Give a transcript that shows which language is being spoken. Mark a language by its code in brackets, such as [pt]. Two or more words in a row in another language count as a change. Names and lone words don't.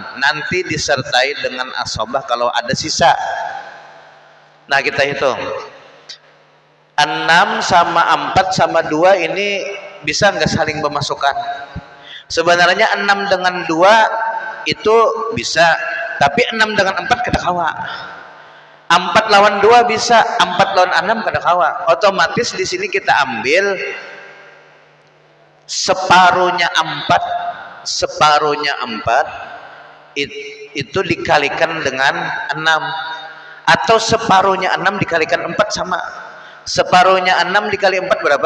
[id] Nanti disertai dengan asobah kalau ada sisa. Nah, kita hitung. 6 sama 4 sama 2 ini bisa nggak saling memasukkan? Sebenarnya 6 dengan 2 itu bisa, tapi 6 dengan 4 [bjn] kada kawa. 4 lawan 2 bisa, 4 lawan 6 kada kawa. [id] Otomatis di sini kita ambil separuhnya 4 itu dikalikan dengan 6, atau separuhnya 6 dikalikan 4 sama. Separuhnya 6 dikali 4 berapa?